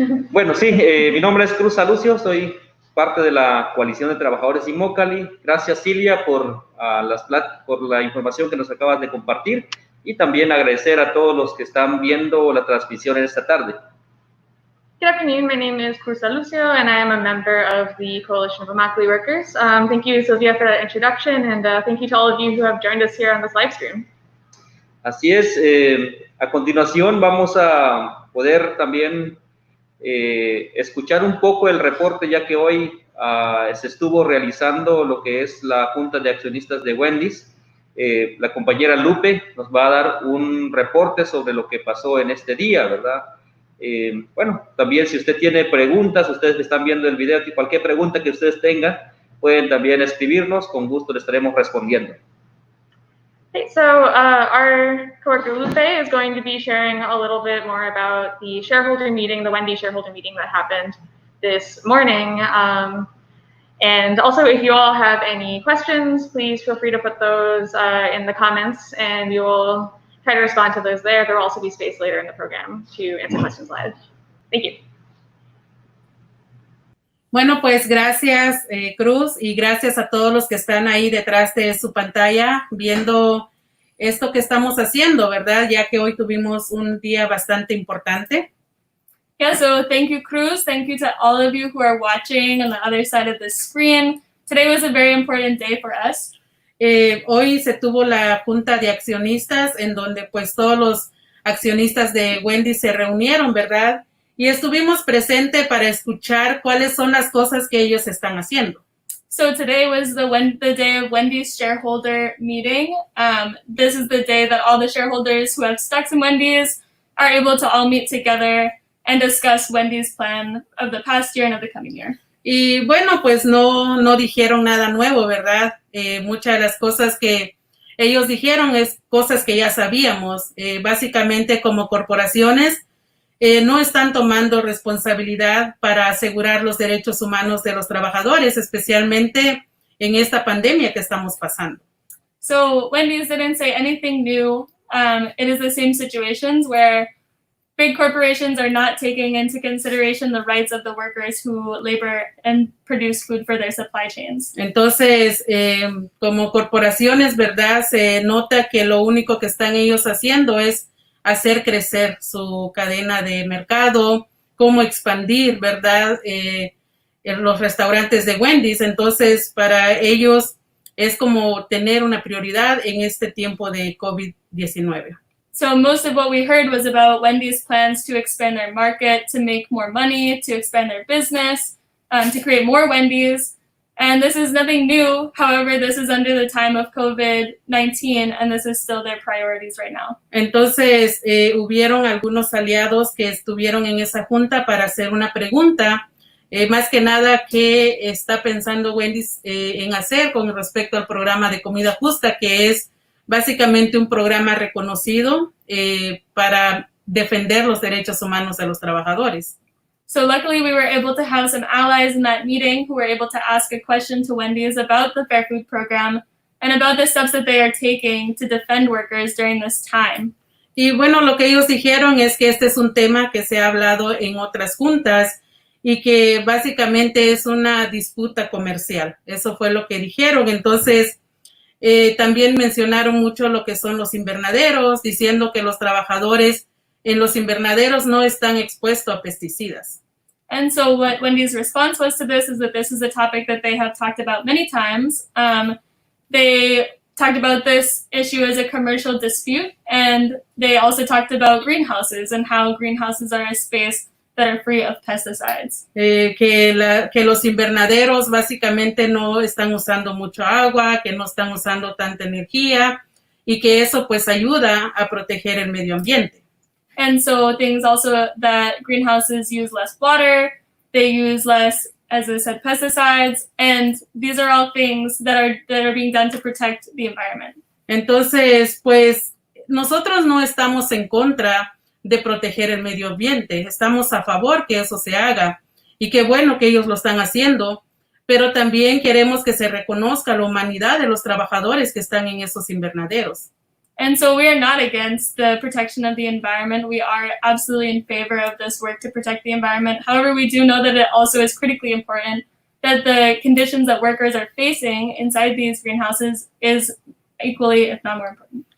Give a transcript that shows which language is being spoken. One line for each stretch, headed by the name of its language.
Spanish: Bueno, sí, mi nombre es CRUZ SALUCIO, soy parte de la coalición de trabajadores Imócali. Gracias, Silvia, por la información que nos acabas de compartir y también agradecer a todos los que están viendo la transmisión en esta tarde.
English: Good afternoon, my name is CRUZ SALUCIO and I am a member of the Coalition of Immokalee Workers. Thank you, Sylvia, for that introduction, and thank you to all of you who have joined us here on this live stream.
Spanish: Así es, a continuación vamos a poder también escuchar un poco el reporte, ya que hoy se estuvo realizando lo que es la Junta de Accionistas de WENDY'S. La compañera LUPE nos va a dar un reporte sobre lo que pasó en este día, ¿verdad? Bueno, también si usted tiene preguntas, ustedes que están viendo el video, cualquier pregunta que ustedes tengan, pueden también escribirnos, con gusto le estaremos respondiendo.
English: Okay, so our coworker Lupe is going to be sharing a little bit more about the shareholder meeting, the Wendy shareholder meeting that happened this morning. And also, if you all have any questions, please feel free to put those in the comments, and we will try to respond to those there. There will also be space later in the program to answer questions live. Thank you.
Spanish: Bueno, pues gracias, Cruz, y gracias a todos los que están ahí detrás de su pantalla viendo esto que estamos haciendo, ¿verdad? Ya que hoy tuvimos un día bastante importante.
English: Yeah, so thank you, Cruz. Thank you to all of you who are watching on the other side of the screen. Today was a very important day for us.
Spanish: Hoy se tuvo la Junta de Accionistas en donde pues todos los accionistas de Wendy se reunieron, ¿verdad? Y estuvimos presentes para escuchar cuáles son las cosas que ellos están haciendo.
English: So today was the day of Wendy's shareholder meeting. This is the day that all the shareholders who have stocks in Wendy's are able to all meet together and discuss Wendy's plan of the past year and of the coming year.
Spanish: Y bueno, pues no dijeron nada nuevo, ¿verdad? Muchas de las cosas que ellos dijeron es cosas que ya sabíamos. Básicamente, como corporaciones, no están tomando responsabilidad para asegurar los derechos humanos de los trabajadores, especialmente en esta pandemia que estamos pasando.
English: So Wendy's didn't say anything new. It is the same situations where big corporations are not taking into consideration the rights of the workers who labor and produce food for their supply chains.
Spanish: Entonces, como corporaciones, ¿verdad? Se nota que lo único que están ellos haciendo es hacer crecer su cadena de mercado, cómo expandir, ¿verdad? En los restaurantes de Wendy's. Entonces, para ellos es como tener una prioridad en este tiempo de COVID-19.
English: So most of what we heard was about Wendy's plans to expand their market, to make more money, to expand their business, to create more Wendy's. And this is nothing new. However, this is under the time of COVID-19, and this is still their priorities right now.
Spanish: Entonces, hubieron algunos aliados que estuvieron en esa junta para hacer una pregunta, más que nada, ¿qué está pensando Wendy's en hacer con respecto al programa de comida justa, que es básicamente un programa reconocido para defender los derechos humanos de los trabajadores?
English: So luckily we were able to have some allies in that meeting who were able to ask a question to Wendy's about the Fair Food Program and about the steps that they are taking to defend workers during this time.
Spanish: Y bueno, lo que ellos dijeron es que este es un tema que se ha hablado en otras juntas y que básicamente es una disputa comercial. Eso fue lo que dijeron. Entonces, también mencionaron mucho lo que son los invernaderos, diciendo que los trabajadores en los invernaderos no están expuestos a pesticidas.
English: And so what Wendy's response was to this is that this is a topic that they have talked about many times. They talked about this issue as a commercial dispute, and they also talked about greenhouses and how greenhouses are a space that are free of pesticides.
Spanish: Que los invernaderos básicamente no están usando mucho agua, que no están usando tanta energía y que eso pues ayuda a proteger el medio ambiente.
English: And so things also that greenhouses use less water, they use less, as I said, pesticides, and these are all things that are being done to protect the environment.
Spanish: Entonces, pues nosotros no estamos en contra de proteger el medio ambiente, estamos a favor que eso se haga y qué bueno que ellos lo están haciendo, pero también queremos que se reconozca la humanidad de los trabajadores que están en esos invernaderos.
English: And so we are not against the protection of the environment. We are absolutely in favor of this work to protect the environment. However, we do know that it also is critically important that the conditions that workers are facing inside these greenhouses is equally, if not more important.